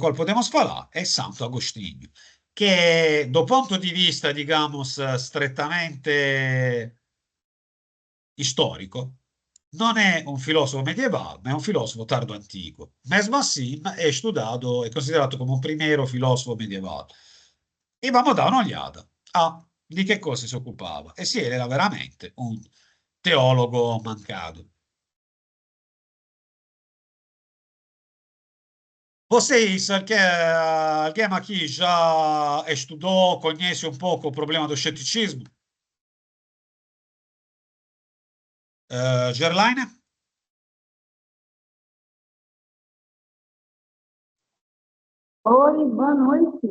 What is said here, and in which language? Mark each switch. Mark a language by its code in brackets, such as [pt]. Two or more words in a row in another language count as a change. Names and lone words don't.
[it] qual podemos falar è Santo Agostinho, che [pt] do ponto [it] di vista, digamos, strettamente storico, non è un filosofo medievale, ma è un filosofo tardo antico. [pt] Mesmo assim, [it] è studiato, è considerato come un primero filosofo medievale. E vamo a dare un'occhiata a di che cosa si occupava. E sì, era veramente un teologo mancato. [pt] Vocês, alguém aqui já estudou, conhece um pouco o problema do ceticismo? Gerlaine? Oi, boa noite.